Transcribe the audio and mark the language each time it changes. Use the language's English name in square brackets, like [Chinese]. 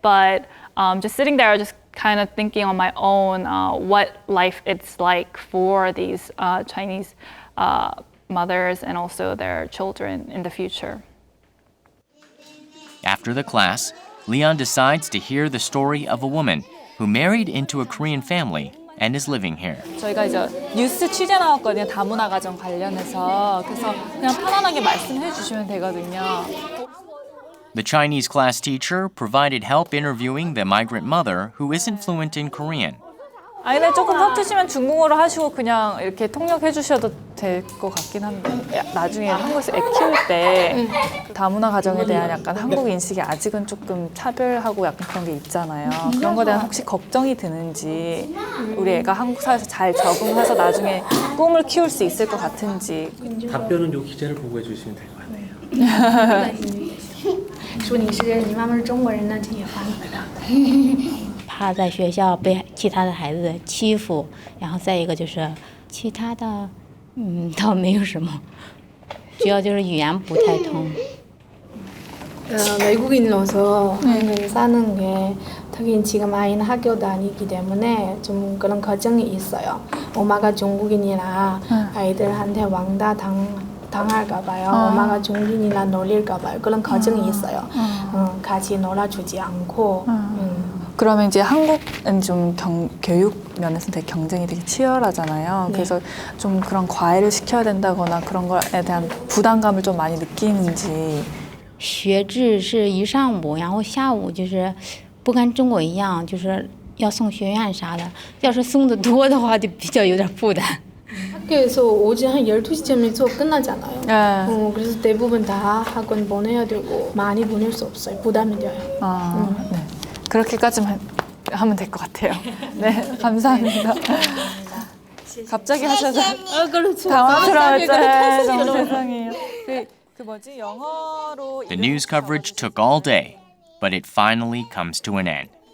[English] But just sitting there, just kind of thinking on my own what life it's like for these Chinese mothers and also their children in the future. After the class, Li-an decides to hear the story of a woman who married into a Korean family and is living here. [Korean] 저희가 이제 뉴스 취재 나왔거든요. 다문화 가정 관련해서. 그래서 그냥 편안하게 말씀해 주시면 되거든요. [English] The Chinese class teacher provided help interviewing the migrant mother who isn't fluent in Korean. [Korean] 아이들 조금 서투시면 중국어로 하시고 그냥 이렇게 통역해 주셔도 될 것 같긴 한데 나중에 한국에서 애 키울 때 다문화 가정에 대한 약간 한국 인식이 아직은 조금 차별하고 약간 그런 게 있잖아요. 그런 거에 대한 혹시 걱정이 드는지 우리 애가 한국 사회에서 잘 적응해서 나중에 꿈을 키울 수 있을 것 같은지. 답변은 요 기자를 보고 해주시면 될 것 같아요. [Chinese] 说你妈妈是中国人呢，这也帮你的。怕在学校被其他的孩子欺负，然后再一个就是其他的，倒没有什么，主要就是语言不太通。 [Korean] 외국인으로서 한국에 사는 게 특히 지금 아이는 학교 다니기 때문에 좀 그런 걱정이 있어요. 엄마가 중국인이라 아이들한테 왕따 당할까 봐요. 엄마가 중국인이라 놀릴까 봐요. 그런 걱정이 있어요. 같이 놀아주지 않고. 그러면 이제 한국은 좀 교육 면에서 되게 경쟁이 되게 치열하잖아요. 그래서 좀 그런 과외를 시켜야 된다거나 그런 거에 대한 부담감을 좀 많이 느끼는지. [Chinese] 学制是一上午，然后下午就是不跟中国一样，就是要送学院啥的。要是送的多的话，就比较有点负担。 [Korean] 학교에서 오전 한 12시쯤에 수업 끝나잖아요. 그래서 대부분 다 학원 보내야 되고 많이 보낼 수 없어요. 부담이 돼요. 네. 그렇게까지만 하면 될 것 같아요. 네, 감사합니다. 갑자기 하셔서 당황스러웠어요. 너무 죄송해요. 그 뭐지 영어로. [English] The news coverage took all day, but it finally comes to an end.